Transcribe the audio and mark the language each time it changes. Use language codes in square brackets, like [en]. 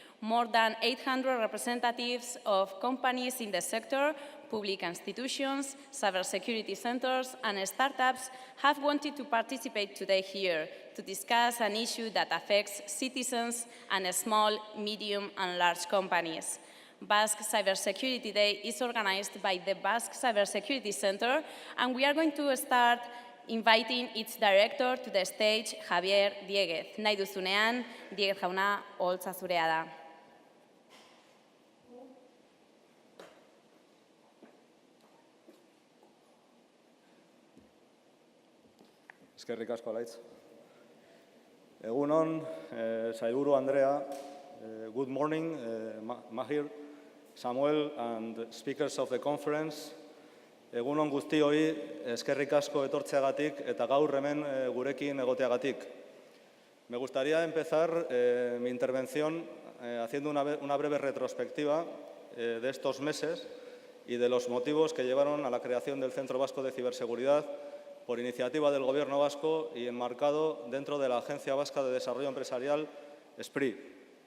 [en] More than 800 representatives of companies in the sector, public institutions, cybersecurity centers and startups have wanted to participate today here to discuss an issue that affects citizens and small, medium and large companies. Basque Cybersecurity Day is organized by the Basque Cybersecurity Center, and we are going to start inviting its director to the stage, Javier Dieguez. [eu] Nahi duzunean, Dieguez jauna, holtza zurea da. Eskerrik asko, Alaitz. Egun on, Sailburu Andrea, [en] good morning, Mahir, Samuel, and speakers of the conference. [eu] Egun on guztioi, eskerrik asko etortzeagatik eta gaur hemen gurekin egoteagatik. [es] Me gustaría empezar mi intervención haciendo una breve retrospectiva de estos meses y de los motivos que llevaron a la creación del Centro Vasco de Ciberseguridad por iniciativa del Gobierno vasco y enmarcado dentro de la Agencia Vasca de Desarrollo Empresarial, SPRI.